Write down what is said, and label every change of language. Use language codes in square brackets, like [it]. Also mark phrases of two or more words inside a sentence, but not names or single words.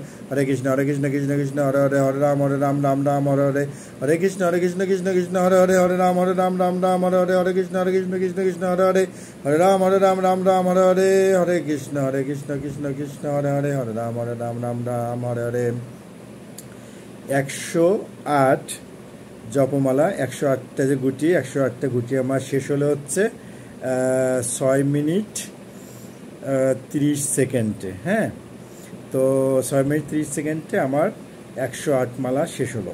[sa] হরে কৃষ্ণ কৃষ্ণ হরে হরে হরে রাম রাম হরে হরে হরে কৃষ্ণ কৃষ্ণ হরে হরে হরে রাম রাম হরে হরে হরে কৃষ্ণ কৃষ্ণ হরে হরে হরে রাম রাম হরে হরে হরে কৃষ্ণ কৃষ্ণ হরে হরে হরে রাম রাম হরে হরে [bn] 108 জপমালা 108টা যে গুটি 108টা গুটি আমার শেষ হলে হচ্ছে 6 মিনিট 30 সেকেন্ডে। হ্যাঁ, তো 6 মিনিট 30 সেকেন্ডে আমার 108 মালা শেষ হলো।